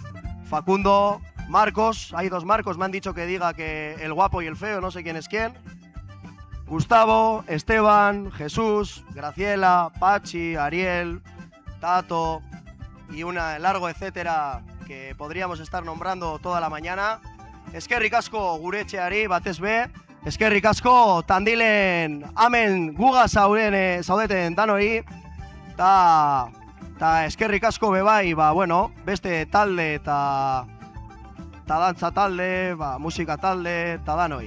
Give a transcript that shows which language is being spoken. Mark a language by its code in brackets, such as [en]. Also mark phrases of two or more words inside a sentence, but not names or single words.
[es] Facundo, Marcos, hay 2 Marcos, me han dicho que diga que el guapo y el feo, no sé quién es quién. Gustavo, Esteban, Jesús, Graciela, Pachi, Ariel, Tato y un largo etcétera que podríamos estar nombrando toda la mañana. [eu] Eskerrik asko gure etxeari batez be, eskerrik asko Tandilen hemen guga zaudeten danoi, ta eskerrik asko bebai, bueno, beste talde eta dantza talde, musika talde eta danoi.